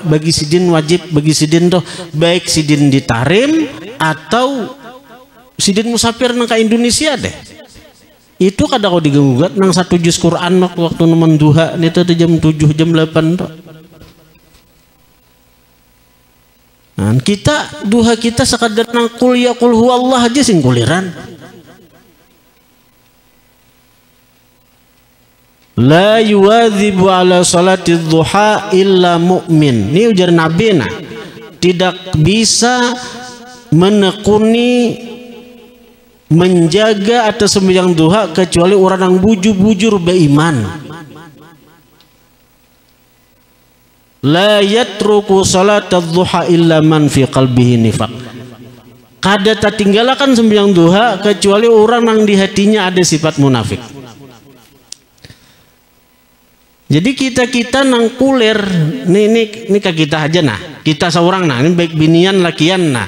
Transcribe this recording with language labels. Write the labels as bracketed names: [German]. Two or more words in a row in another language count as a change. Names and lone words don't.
[Banjar] Bagi sidin wajib, bagi sidin tuh baik sidin di Tarim atau sidin musafir nang ke Indonesia deh. Itu kada kau digugat nang 1 juz Quran waktu nemen duha itu tuh jam 7 jam 8 tuh. Nah, kita duha kita sekadar nang kul ya [Arabic] قل هو الله [Banjar] aja sing kuliran. [Arabic] لا يواظب على صلاة الضحى إلا مؤمن. [Banjar] Ini ujar Nabi nah. Tidak bisa menekuni menjaga atas sembahyang duha kecuali orang yang bujur-bujur beriman. [Arabic] لا يترك صلاة الضحى إلا من في قلبه نفاق. [Banjar] Kada tak tinggalkan sembahyang duha kecuali orang yang di hatinya ada sifat munafik. Jadi kita nang kuler ini ke kita aja nah, kita seorang nah, ini baik binian lakian nah.